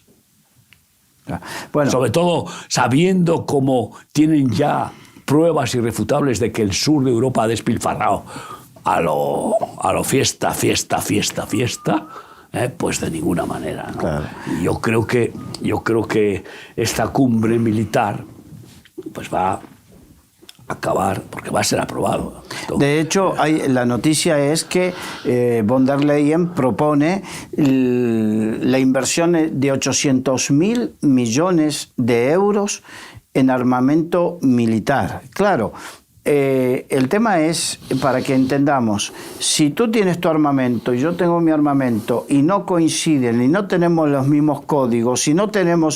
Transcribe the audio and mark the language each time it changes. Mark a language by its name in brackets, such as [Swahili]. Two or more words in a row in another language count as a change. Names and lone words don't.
[Spanish] Bueno, sobre todo sabiendo cómo tienen ya pruebas irrefutables de que el sur de Europa ha despilfarrado a lo fiesta, pues de ninguna manera, ¿no? Claro. Y yo creo que esta cumbre militar pues va a acabar, porque va a ser aprobado. De hecho, la noticia es que von der Leyen propone la inversión de 800.000 millones de euros en armamento militar. Claro, el tema es, para que entendamos, si tú tienes tu armamento y yo tengo mi armamento y no coinciden y no tenemos los mismos códigos y no tenemos...